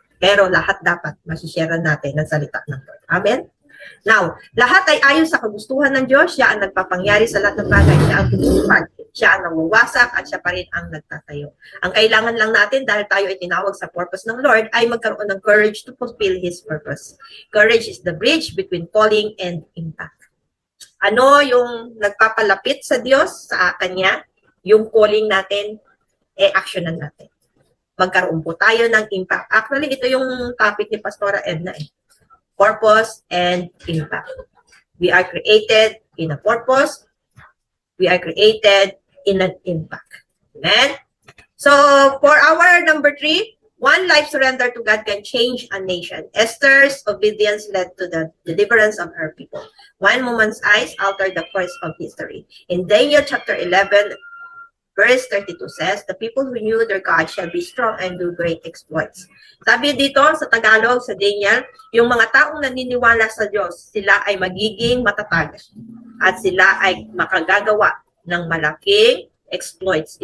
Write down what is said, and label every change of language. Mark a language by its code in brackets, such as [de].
[tl] Pero lahat dapat masishare natin ng salita ng Lord. Amen? Now, lahat ay ayon sa kagustuhan ng Diyos. Siya ang nagpapangyari sa lahat ng bagay. Siya ang tumutupad. Siya ang nawawasak at siya pa rin ang nagtatayo. Ang kailangan lang natin dahil tayo ay tinawag sa purpose ng Lord ay magkaroon ng [en] courage to fulfill His purpose. Courage is the bridge between calling and impact. [tl] Ano yung nagpapalapit sa Diyos, sa Kanya? Yung calling natin, actionan natin. Magkaroon po tayo ng impact. Actually, ito yung topic ni Pastora Edna [en] Purpose and impact. We are created in a purpose. We are created in an impact. Amen? So, for our number 3, one life surrender to God can change a nation. Esther's obedience led to the deliverance of her people. One woman's eyes altered the course of history. In Daniel chapter 11, verse 32 says, the people who knew their God shall be strong and do great exploits. [tl] Sabi dito sa Tagalog, sa Daniel, yung mga taong naniniwala sa Diyos, sila ay magiging matatag at sila ay makagagawa ng malaking exploits.